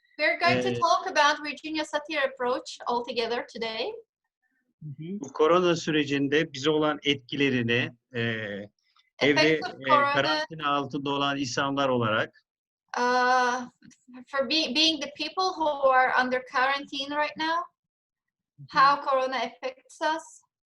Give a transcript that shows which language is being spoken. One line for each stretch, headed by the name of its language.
English: We're going to talk about Virginia Satir approach altogether today.
Turkish: Bu korona sürecinde bize olan etkilerini, evde karantina altında olan insanlar olarak
English: for being the people who are under quarantine right now, how corona affects us.